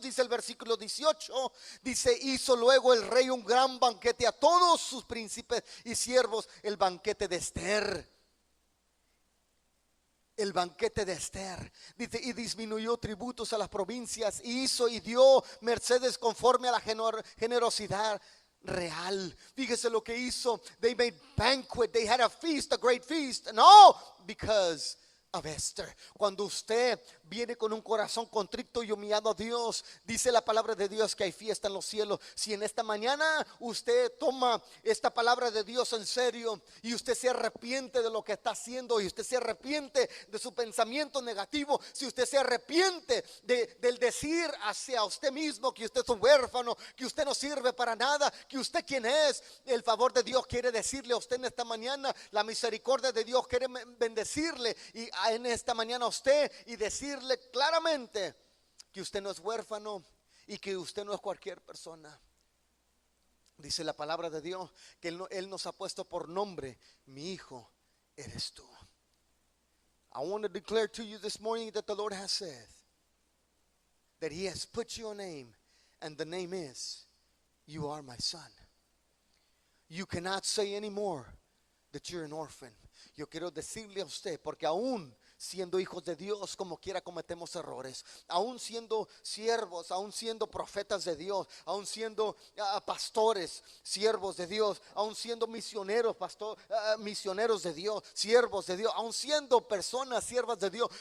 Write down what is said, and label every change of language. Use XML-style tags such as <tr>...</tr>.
<es>Dice el versículo 18, dice: hizo luego el rey un gran banquete a todos sus príncipes y siervos, el banquete de Esther. El banquete de Esther, dice, y disminuyó tributos a las provincias, hizo y dio mercedes conforme a la generosidad real. Fíjese lo que hizo.</es> <en>They made banquet, they had a feast, a great feast, and all because of Esther.</en> <es>Cuando usted viene con un corazón contrito y humillado a Dios, dice la palabra de Dios que hay fiesta en los cielos. Si en esta mañana usted toma esta palabra de Dios en serio y usted se arrepiente de lo que está haciendo, y usted se arrepiente de su pensamiento negativo, si usted se arrepiente del decir hacia usted mismo que usted es un huérfano, que usted no sirve para nada, que usted quién es, el favor de Dios quiere decirle a usted en esta mañana, la misericordia de Dios quiere bendecirle y en esta mañana a usted y decirle claramente que usted no es huérfano y que usted no es cualquier persona. Dice la palabra de Dios que Él nos ha puesto por nombre: mi hijo eres tú.</es> <en>I want to declare to you this morning that the Lord has said that He has put your name, and the name is, you are my son. You cannot say anymore that you're an orphan.</en> <es>Yo quiero decirle a usted, porque aún siendo hijos de Dios, como quiera cometemos errores, aún siendo siervos, aún siendo profetas de Dios, aún siendo pastores, siervos de Dios, aún siendo misioneros, misioneros de Dios, siervos de Dios, aún siendo personas siervas de Dios.</es>